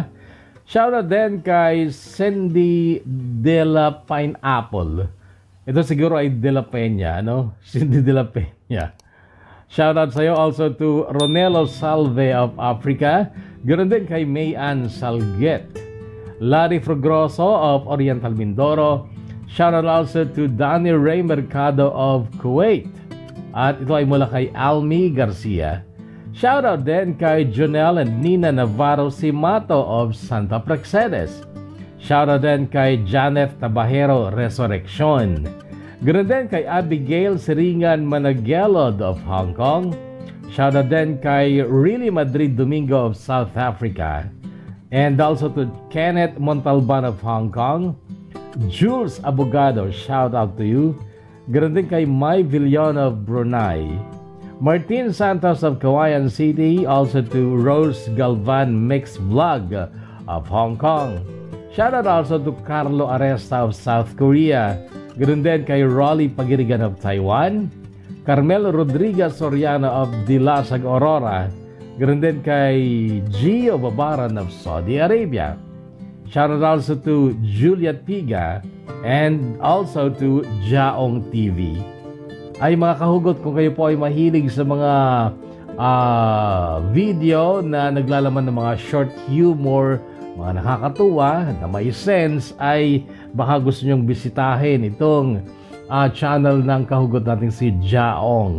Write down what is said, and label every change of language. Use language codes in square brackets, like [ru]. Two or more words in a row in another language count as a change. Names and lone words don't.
[tl] Shoutout din kay Cindy de la Pineapple. Ito siguro ay de la Peña, no? Cindy de la Peña. [en] Shoutout [tl] sa iyo [en] also to Ronelo Salve of Africa. [tl] Ganoon din kay Mayan Salget. Larry Frugroso of Oriental Mindoro. [en] Shoutout also to Danny Ray Mercado of Kuwait. [tl] At ito ay mula kay Almi Garcia. Shoutout din kay Jonel and Nina Navarro Simato of Santa Praxedes. Shoutout din kay Janet Tabajero Resurrection. Ganoon din kay Abigail Siringan Managelod of Hong Kong. Shoutout din kay Really Madrid Domingo of South Africa. [en] And also to Kenneth Montalban of Hong Kong. Jules Abogado, shoutout to you. [tl] Ganoon din kay Mai Villan of Brunei. [en] Martin Santos of Kawayan City. Also to Rose Galvan Mix Vlog of Hong Kong. Shoutout also to Carlo Aresta of South Korea. [tl] Ganoon din kay Rolly Pagirigan of Taiwan. Carmelo Rodriguez Soriano of Dilasag Aurora. Ganoon din kay Gio Babaran of Saudi Arabia. [en] Shoutout also to Juliet Piga and also to Jaong TV. [tl] Ay mga kahugot, kung kayo po ay mahilig sa mga video na naglalaman ng mga [en] short humor, [tl] mga nakakatuwa, na may sense, ay baka gusto nyong bisitahin itong channel ng kahugot natin si Jaong.